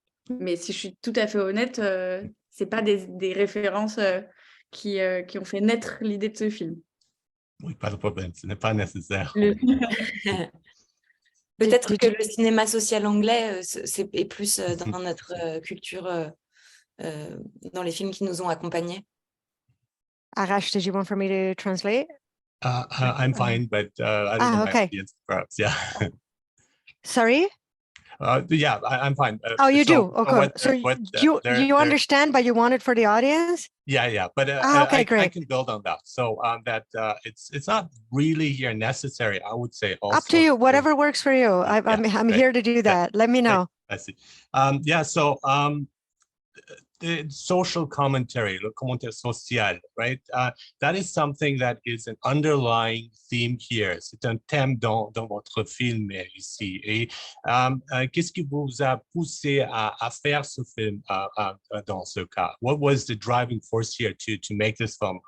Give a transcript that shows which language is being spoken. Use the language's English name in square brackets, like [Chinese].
[French] Mais si je suis tout à fait honnête, c'est pas des références qui ont fait naître l'idée de ce film. Oui, pas de problème, ce n'est pas nécessaire. Peut-être que le cinéma social anglais est plus dans notre culture, dans les films qui nous ont accompagnés. [English] Arash, did you want for me to translate? I'm fine, but I don't know okay. my audience, perhaps. Yeah. Sorry? Yeah, I'm fine. Oh, you do? Okay. So you understand, but you want it for the audience? Yeah. But okay, great. I can build on that. So it's not really here necessary, I would say. Also, up to you, whatever works for you. I'm here to do that. Let me know. I see. So the social commentary, [French] le commentaire social, [English] right? That is something that is an underlying theme here. [French] C'est un thème dans votre film ici. Et qu'est-ce qui vous a poussé à faire ce film dans ce cas? [English] What was the driving force here to make this film?